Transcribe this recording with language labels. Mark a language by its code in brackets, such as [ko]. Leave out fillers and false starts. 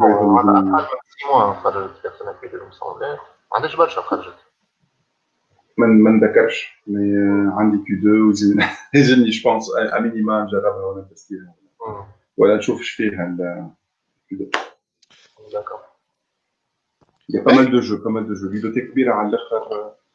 [fr] On a 6 mois après le Persona Q2, il me semblait. [ar] عندك برشا خرجت. ما نذكرش مي عندي Q2 وزني [fr] je pense à minima [ar] نجربها ولا نتستيها ولا نشوف ايش فيها Q2. [fr] D'accord. Il y a pas mal de jeux. Ludothèque [ar] كبيرة على الآخر.